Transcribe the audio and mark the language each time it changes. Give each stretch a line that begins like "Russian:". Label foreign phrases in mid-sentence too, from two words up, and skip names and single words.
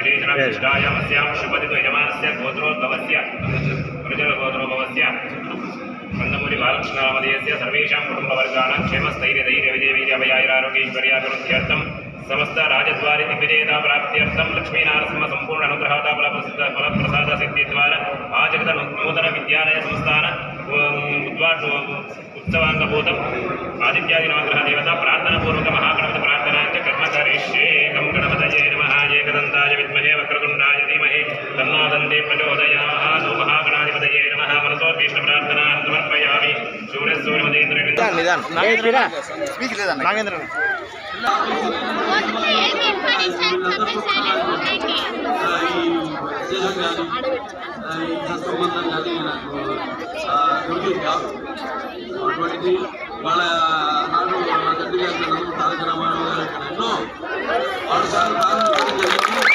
Sanskrit: प्रतिष्ठायामस्यां शुभदितो यजमानस्य गोत्रोद्भवस्य प्रजलगोत्रोद्भवस्य कन्दमूरि बालकृष्णनामधेयस्य सर्वेषां कुटुम्बवर्गाणां क्षेमस्थैर्यधैर्यविजयवीर्याभयाैरारोग्यैश्वर्याभिवृद्ध्यर्थं समस्त राजद्वारि दिग्विजयता प्राप्त्यर्थं लक्ष्मीनारसिंह संपूर्ण अनुग्रहता फलप्रसाद सिद्धिद्वारा आजगत नूतन विद्यालय संस्थान उत्सवांगभूतम् आदित्यादि नवग्रह देवता प्रार्थनापूर्वक महागणपति प्रार्थना च कर्म करिष्ये। गं गणपतये नमः। एकदन्ताय विद्महे वक्रतुण्डाय धीमहि तन्नो दन्ते प्रचोदयात्। महागणाधिपतये नमः। मनसोद्दिष्ट प्रार्थना समर्पयामि। सूर्यसूर्यमदेन्द्र नागेंद्र
Telugu: సంబంధం కానీ నాకు దొరికింది అటువంటిది వాళ్ళ నాడు నా తండ్రి గారి తారక రామారావు గారు ఎన్నో పాఠశాలలు ప్రారంభించడం జరిగింది.